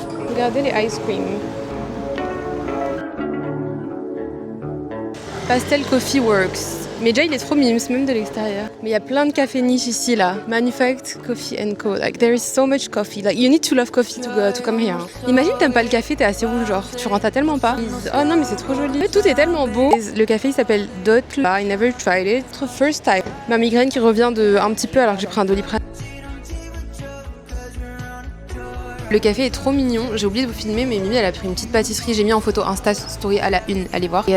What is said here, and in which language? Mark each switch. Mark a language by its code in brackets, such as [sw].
[fr] Regardez les [en] ice cream. Pastel Coffee Works. [fr] Mais déjà il est trop mignon, c'est même de l'extérieur. Mais il y a plein de cafés niches ici là. [en] Manufactured Coffee & Co. Like there is so much coffee. Like you need to love coffee to come here. [fr] Imagine t'aimes pas le café, t'es à Séoul genre. Tu rentres tellement pas. Oh non mais c'est trop joli. En fait, tout est tellement beau. Le café il s'appelle Dotla. [en] I never tried it. It's the first time. [fr] Ma migraine qui revient de un petit peu alors que j'ai pris un Doliprane. Le café est trop mignon, j'ai oublié de vous filmer mais Mimi elle a pris une petite pâtisserie, j'ai mis en photo Insta Story à la une, allez voir.